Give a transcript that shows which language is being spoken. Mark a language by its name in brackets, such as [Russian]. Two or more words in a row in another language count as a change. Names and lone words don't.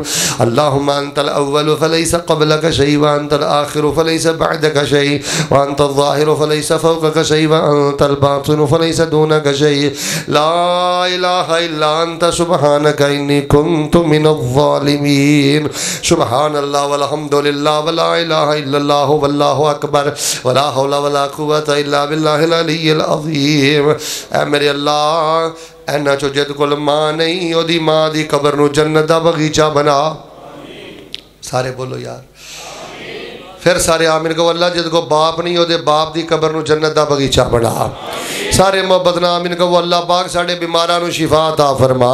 [Arabic] اللهم أنت الأول فليس قبلك شيء وأنت الآخر فليس بعدك شيء وأنت الظاهر فليس فوقك شيء وأنت الباطن فليس دونك شيء لا إله إلا أنت سبحانك إني كنت من الظالمين. سبحان الله والحمد لله ولا إله إلا الله والله أكبر ولا حول ولا قوة إلا بالله العلي العظيم. [Punjabi] اے میرے اللہ اینہاں چوں جیدے کول ماں نہیں اودی ماں دی قبر نوں جنت دا باغیچہ بنا. سارے بولو یار پھر سارے آمین کہو. اللہ جیدے کول باپ نہیں اودے باپ دی قبر نوں جنت دا باغیچہ بنا. سارے محبت نال آمین کہو۔ اللہ پاک ساڈے بیماراں نوں شفا عطا فرما.